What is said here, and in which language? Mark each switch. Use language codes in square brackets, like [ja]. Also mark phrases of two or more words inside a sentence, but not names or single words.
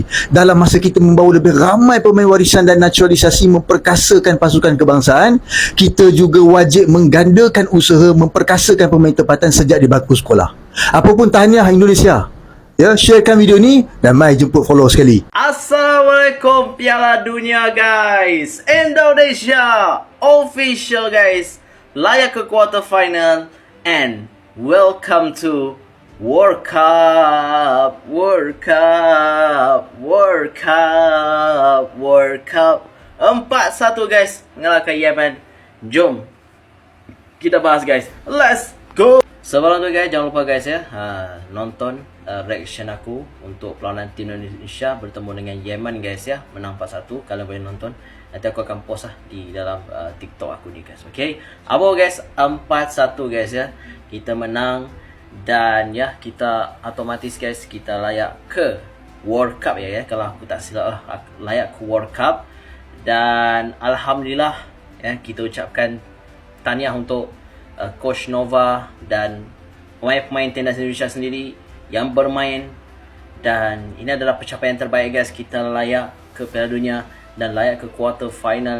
[ms] Dalam masa kita membawa lebih ramai pemain warisan dan naturalisasi memperkasakan pasukan kebangsaan, kita juga wajib menggandakan usaha memperkasakan pemain tempatan sejak di bangku sekolah. Apapun tahniah Indonesia. Ya, sharekan video ni dan mai jemput follow sekali. Assalamualaikum Piala Dunia guys. [en] Indonesia official guys. [ms] Layak ke [en] quarter final and welcome to World Cup. World Cup. World Cup. World Cup. [ms] 4-1 guys mengalahkan Yemen. Jom kita bahas guys. [en] Let's go. [ms] Sebelum tu guys, jangan lupa guys ya, nonton reaction aku untuk perlawanan tim Indonesia bertemu dengan Yemen guys ya. Menang 4-1, kalian boleh nonton. Nanti aku akan post lah di dalam TikTok aku ni guys. Okay, apa guys, 4-1 guys ya. Kita menang dan ya, kita otomatis guys, kita layak ke World Cup ya. Kalau aku tak silap lah, layak ke World Cup. Dan Alhamdulillah ya, kita ucapkan tahniah untuk Coach Nova dan pemain-pemain timnas Indonesia sendiri yang bermain. Dan ini adalah pencapaian terbaik guys. Kita layak ke Piala Dunia dan layak ke [en] quarter final.